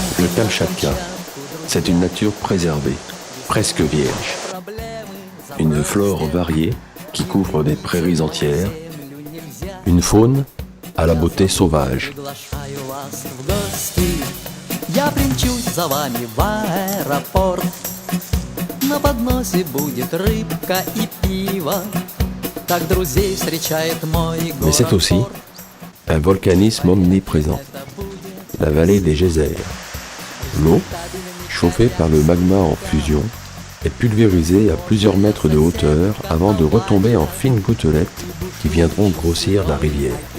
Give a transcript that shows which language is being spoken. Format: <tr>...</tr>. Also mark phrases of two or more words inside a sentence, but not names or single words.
<fr>Kamchatka. C'est une nature préservée, presque vierge. Une flore variée qui couvre des prairies entières. Une faune à la beauté sauvage.</fr> <ru>Я примчусь за вами в аэропорт. На подносе будет рыбка и пиво. Так друзей встречает мой</ru> <fr>Mais c'est aussi un volcanisme omniprésent. La vallée des geysers. L'eau, chauffée par le magma en fusion, est pulvérisée à plusieurs mètres de hauteur avant de retomber en fines gouttelettes qui viendront grossir la rivière.</fr>